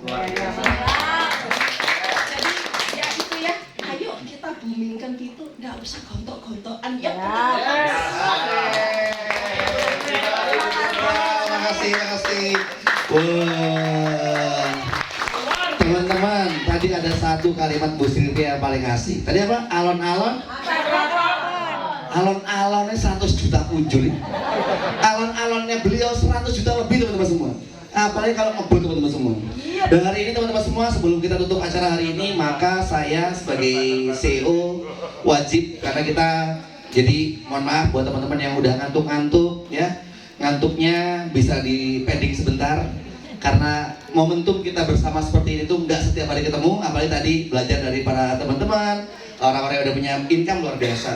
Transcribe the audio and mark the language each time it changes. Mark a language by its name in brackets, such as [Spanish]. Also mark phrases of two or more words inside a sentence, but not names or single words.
[Indonesian] Jadi ya itu ya, ayo kita boomingkan itu, nggak usah gontok-gontokan ya. Makasih. Wah. Teman-teman, tadi ada satu kalimat Bu Silvia yang paling asik. Tadi apa? Alon-alon? Alon-alonnya 100 juta kunjul. Alon-alonnya beliau 100 juta lebih teman-teman semua. Apalagi kalau ngebut teman-teman semua. Dan hari ini teman-teman semua, sebelum kita tutup acara hari ini, maka saya sebagai CEO wajib, karena kita jadi mohon maaf buat teman-teman yang udah ngantuk-ngantuk ya, ngantuknya bisa di pending sebentar, karena momentum kita bersama seperti ini tuh nggak setiap hari ketemu, apalagi tadi belajar dari para teman-teman, orang-orang yang udah punya income luar biasa.